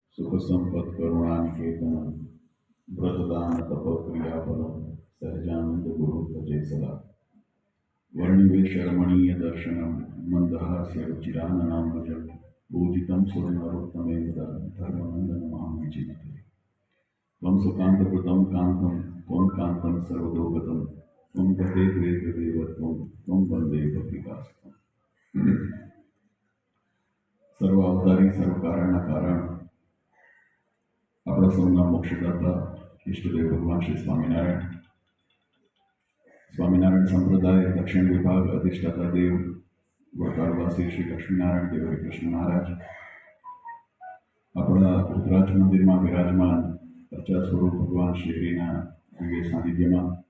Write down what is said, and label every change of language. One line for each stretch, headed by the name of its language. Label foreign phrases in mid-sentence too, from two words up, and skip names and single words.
Sanskrit: सुख संपत् करुणानिकेतन व्रतदान तपक्रियाफलम सहजानंद गुरु भजे सदा वर्णिवेश रमणीय दर्शनम मंदहास्य रुचिराननामजम पूजितं सुरनरोत्तमेन धर्मनंदन महामंचिते त्वं सुकान्तकृतं कान्तं त्वं कान्तं सर्वतोगतं त्वं गते वेददेवत्वं त्वं वन्दे भक्तिकास्तं
Gujarati: સર્વ અવતારી સર્વ કારણના કારણ આપણા સૌના મોક્ષદાતા ઈષ્ટદેવ ભગવાન શ્રી સ્વામિનારાયણ સંપ્રદાય દક્ષિણ વિભાગ અધિષ્ઠાતા દેવ વડતાલવાસી શ્રી લક્ષ્મીનારાયણ દેવ હરિકૃષ્ણ મહારાજ આપણા રુદ્રાજ મંદિરમાં વિરાજમાન અર્ચા સ્વરૂપ ભગવાન શ્રીના દિવ્ય સાનિધ્યમાં